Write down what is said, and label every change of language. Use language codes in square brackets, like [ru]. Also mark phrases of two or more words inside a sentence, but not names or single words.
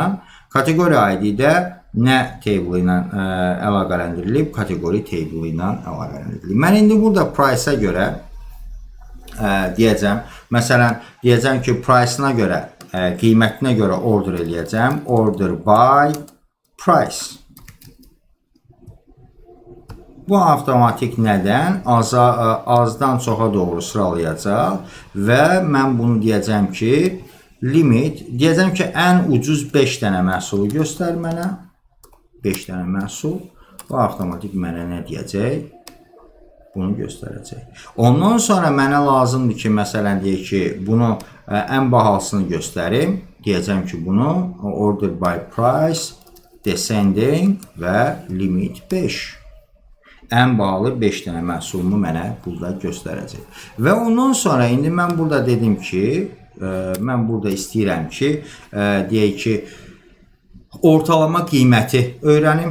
[az] Kategori ID-də nə table ilə əlaqələndirilib? Kategori table ilə əlaqələndirilib. Mən indi burada price-a görə deyəcəm. Məsələn, deyəcəm ki, price-ına görə, qiymətinə görə order eləyəcəm. [en] Order by price. [az] Bu avtomatik nədən? Azdan çoxa doğru sıralayacaq və mən bunu deyəcəm ki, limit, deyəcəm ki, ən ucuz 5 dənə məhsulu göstər mənə. 5 dənə məhsul. Bu avtomatik mənə nə deyəcək? Bunu göstərəcək. Ondan sonra mənə lazımdır ki, məsələn, deyək ki, bunu ən bahalısını göstərim. Deyəcəm ki, bunu [en] order by price, descending [az] və limit 5. Ən bahalı 5 dənə məhsulumu mənə burada göstərəcək. Və ondan sonra indi mən burada dedim ki, mən burada istəyirəm ki, deyək ki, ortalama qiyməti öyrənim.